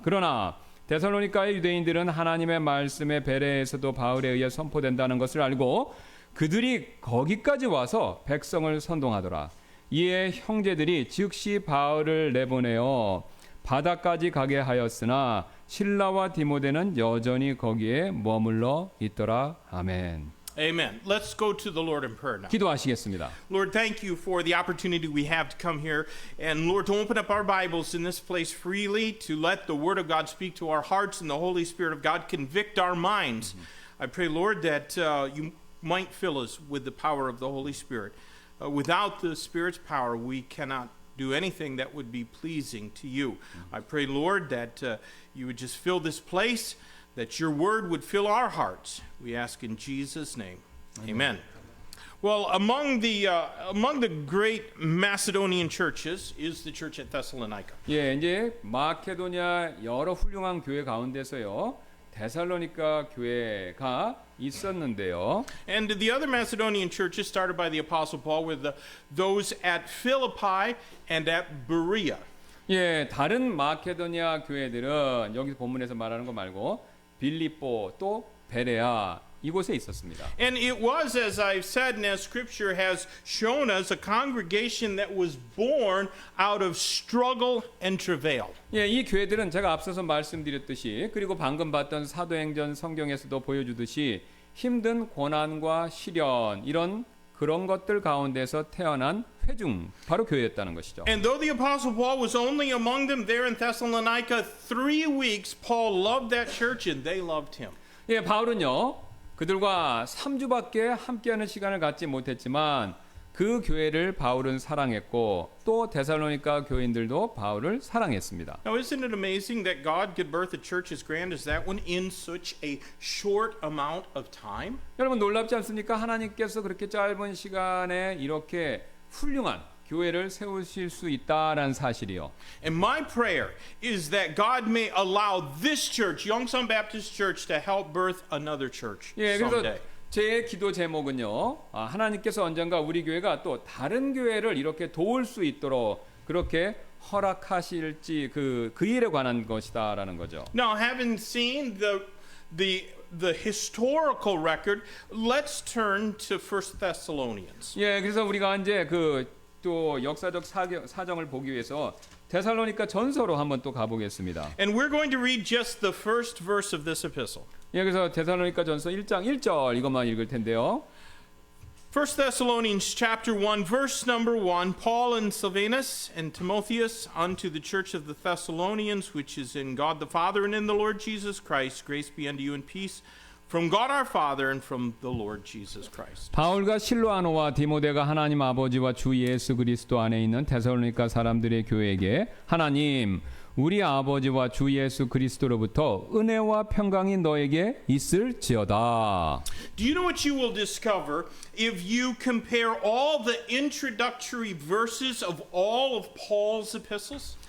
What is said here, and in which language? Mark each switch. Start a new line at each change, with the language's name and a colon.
Korean: 그러나 데살로니가의 유대인들은 하나님의 말씀의 베레에서도 바울에 의해 선포된다는 것을 알고 그들이 거기까지 와서 백성을 선동하더라. 이에 형제들이 즉시 바울을 내보내어 바다까지 가게 하였으나 신라와 디모데는 여전히 거기에 머물러 있더라. 아멘.
English: Amen. Let's go to the Lord in prayer now.
Korean: 기도하시겠습니다.
English: Lord, thank you for the opportunity we have to come here and, Lord, to open up our Bibles in this place freely, to let the Word of God speak to our hearts and the Holy Spirit of God convict our minds. I pray, Lord, that you might fill us with the power of the Holy Spirit. Without the Spirit's power, we cannot do anything that would be pleasing to you. I pray, Lord, that you would just fill this place, that your word would fill our hearts. We ask in Jesus' name. Amen. Well, among the great Macedonian churches is the church at Thessalonica.
Korean: 예, 이제 마케도냐 여러 훌륭한 교회 가운데서요. 데살로니가 교회가 있었는데요.
English: And the other Macedonian churches started by the Apostle Paul were those at Philippi and at Berea.
Korean: 예, 다른 마케도냐 교회들은 여기 본문에서 말하는 거 말고 빌립보 또 베레아 이곳에 있었습니다.
English: And it was, as I've said and as Scripture has shown us, a congregation that was born out of struggle and travail.
Korean: 예, 이 교회들은 제가 앞서서 말씀드렸듯이 그리고 방금 봤던 사도행전 성경에서도 보여주듯이 힘든 고난과 시련 이런 그런 것들 가운데서 태어난 회중 바로 교회였다는 것이죠.
English: And though the Apostle Paul was only among them there in Thessalonica 3 weeks, Paul loved that church and they loved him.
Korean: 예, 바울은요 그들과 3주밖에 함께하는 시간을 갖지 못했지만 그 교회를 바울은 사랑했고 또 데살로니가 교인들도 바울을 사랑했습니다.
English: Now, isn't it amazing that God could birth a church as grand as that one in such a short amount of time?
Korean: 여러분 놀랍지 않습니까? 하나님께서 그렇게 짧은 시간에 이렇게 훌륭한 교회를 세우실 수 있다라는 사실이요.
English: And my prayer is that God may allow this church, Yongsan Baptist Church, to help birth another church
Korean: 예, 그래서
English: someday.
Korean: 제 기도 제목은요. 하나님께서 언젠가 우리 교회가 또 다른 교회를 이렇게 도울 수 있도록 그렇게 허락하실지 그 일에 관한 것이다라는 거죠.
English: Now, having seen the historical record, let's turn to 1 Thessalonians.
Korean: 예, 그래서 우리가 이제 또 역사적 사정을 보기 위해서 데살로니가 전서로 한번 또 가보겠습니다.
English: And we're going to read just the first verse of this epistle.
Korean: 예, 그래서 데살로니가 전서 1장 1절 이것만 읽을 텐데요.
English: 1 Thessalonians chapter 1, verse number 1, Paul and Silvanus and Timotheus unto the church of the Thessalonians, which is in God the Father and in the Lord Jesus Christ, grace be unto you and peace from God our Father and from the Lord Jesus Christ.
Korean: 바울과 실로아노와 디모데가 하나님 아버지와 주 예수 그리스도 안에 있는 데살로니가 사람들의 교회에게 하나님 우리 아버지와 주 예수 그리스도로부터 은혜와 평강이 너에게 있을지어다.
English: Do you know what you will discover if you compare all the introductory verses of all of Paul's epistles?